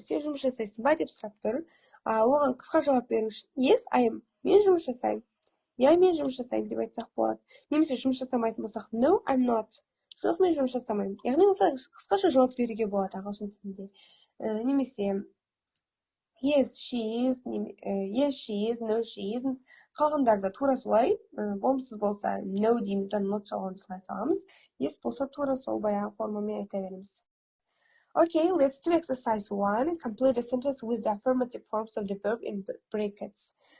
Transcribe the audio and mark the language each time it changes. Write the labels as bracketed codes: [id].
[kk] Сен жұмыс жасайсың ба деп сұрап тұр. Оған қысқа жауап беру үшін [en] yes, I am. [kk] Мен жұмыс жасаймын. Я, мен жұмыс жасаймын деп айтсақ болады. Немесе жұмыс жасамайтын болсақ [en] no, I'm not. [kk] Жоқ, мен жұмыс жасамаймын. Яғни осылай қысқаша жауап беруге болады ағылшын тілінде. [en] Немесе yes, she is, no, she isn't. [kk] Қалғандарда тура солай, болымсыз болса no дейміз, not жалғауын жалғай саламыз. Yes болса тура сол баяғы формамен айта береміз. [en] Okay, let's do exercise 1. Complete a sentence with the affirmative forms of the verb in brackets.